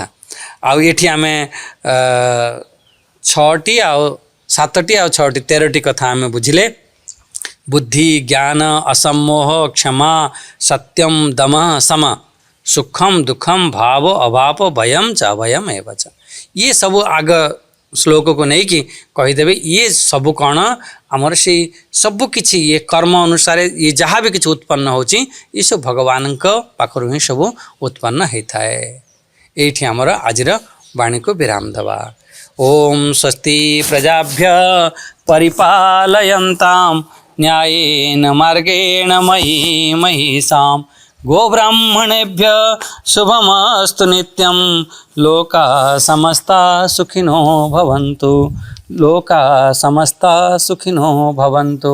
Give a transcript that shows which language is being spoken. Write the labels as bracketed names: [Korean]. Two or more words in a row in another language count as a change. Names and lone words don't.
[Odia] ଆଉ ଏଠି ଆମେ 6ଟି ଆଉ 7ଟି ଆଉ 6ଟି 13ଟି କଥା ଆମେ ବୁଝିଲେ। [Sanskrit] ବୁଦ୍ଧି, ଜ୍ଞାନ, ଅସମ୍ମୋହ, କ୍ଷମା, ସତ୍ୟମ, ଦମ, ସମ, ସୁଖମ, ଦୁଃଖମ, ଭାବ, ଅଭାବ, ଭୟମ च अभयम एव च। [Odia] ये ସବୁ ଆଗ ଶ୍ଲୋକକୁ ନେଇକି କହିଦେବେ। ଇଏ ସବୁ କ'ଣ ଆମର ସେଇ ସବୁ କିଛି ଇଏ କର୍ମ ଅନୁସାରେ ଇଏ ଯାହା ବି କିଛି ଉତ୍ପନ୍ନ ହେଉଛି ଏ ସବୁ ଭଗବାନଙ୍କ ପାଖରୁ ହିଁ ସବୁ ଉତ୍ପନ୍ନ ହେଇଥାଏ। ଏଇଠି ଆମର ଆଜିର ବାଣୀକୁ ବିରାମ ଦେବା। [Sanskrit] ଓମ୍ ସ୍ୱସ୍ତି ପ୍ରଜାଭ୍ୟ ପରିପାଲୟନ୍ତାମ୍ न्यायेन मार्गेण मयि महिषाम् गोब्राह्मणेभ्य शुभमस्तु नित्यं लोकाः समस्ता सुखिनो भवन्तु। लोकाः समस्ता सुखिनो भवन्तु।